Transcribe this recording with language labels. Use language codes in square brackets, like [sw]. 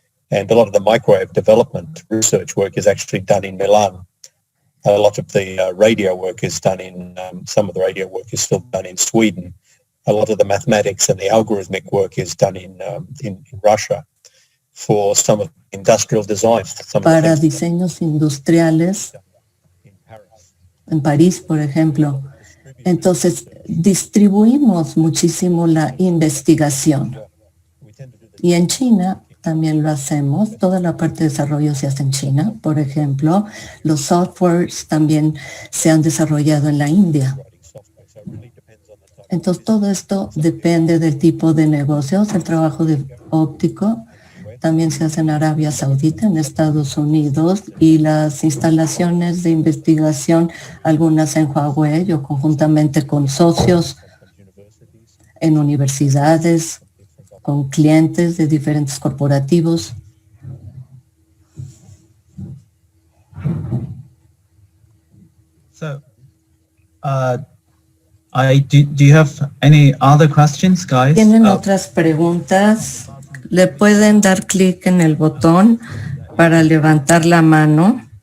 [en] And a lot of the microwave development research work is actually done in Milan. A lot of the radio work is done in, some of the radio work is still done in Sweden. A lot of the mathematics and the algorithmic work is done in Russia. For some of the industrial design. [es] Para diseños industriales en París, por ejemplo. Entonces, distribuimos muchísimo la investigación. Y en China también lo hacemos. Toda la parte de desarrollo se hace en China, por ejemplo. Los softwares también se han desarrollado en la India. Entonces, todo esto depende del tipo de negocios. El trabajo de óptico también se hace en Arabia Saudita, en Estados Unidos, y las instalaciones de investigación, algunas en Huawei o conjuntamente con socios en universidades, con clientes de diferentes corporativos. [en] So, do you have any other questions, guys? [es] ¿Tienen otras preguntas? Le pueden dar clic en el botón para levantar la mano.